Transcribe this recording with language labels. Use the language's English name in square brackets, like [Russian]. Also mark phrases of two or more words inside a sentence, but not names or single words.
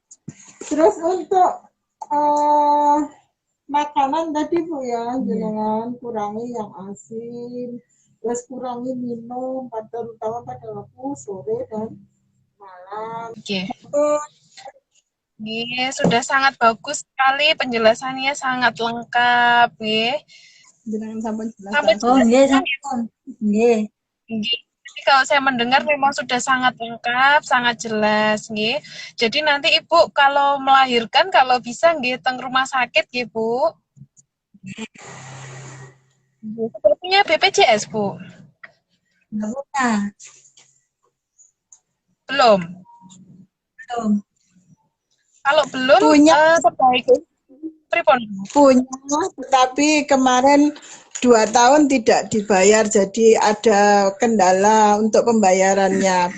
[Indonesian] Terus untuk makanan tadi Bu ya, jangan kurangi yang asin, terus kurangi minum, terutama pada waktu sore dan malam. Oke. Nggih, sudah sangat bagus sekali penjelasannya, sangat lengkap, nggih. Jangan sampai jelas. Sampai Oh, jelas nggih, kan ya? [Javanese] sampun. Nggih. Nggih. [Indonesian] Jadi kalau saya mendengar memang sudah sangat lengkap, sangat jelas, nggih. Jadi nanti Ibu kalau melahirkan kalau bisa nggih teng rumah sakit nggih, Bu. Nggih, sudah punya BPJS, Bu? Nggak punya. Belum. Belum. Kalau belum Punya, sebaiknya pripun? punya, tetapi kemarin 2 tahun tidak dibayar, jadi ada kendala untuk pembayarannya.